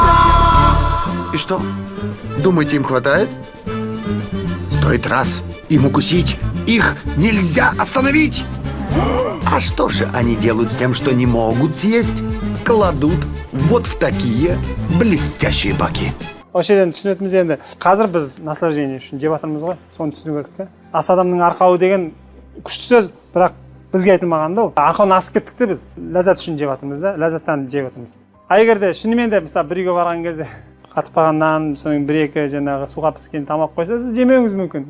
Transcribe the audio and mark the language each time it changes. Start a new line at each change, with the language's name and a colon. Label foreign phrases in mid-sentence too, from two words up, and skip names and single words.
Russian: И что? Думаете, им хватает? Стоит раз им укусить, их нельзя остановить. А что же они делают с тем, что не могут съесть? Кладут вот в такие блестящие баки.
Kazakh: Осы жерден түсінетіміз енді. Қазір біз наслаждение үшін жеп жатырмыз ғой. Соны түсіну керек те. Ас адамның арқауы деген күшті сөз, бірақ бізге айтылмаған да ол. Арқауын асып кеттік те біз. Ләззат үшін жеп жатырмыз да, ләззаттан жеп жатырмыз. Егер де шынымен де мысалы бір үйге барған кезде қатып қалған нан, соның 1-2 жаңағы суға піскен тамақ қойса, сіз жемеуіңіз мүмкін.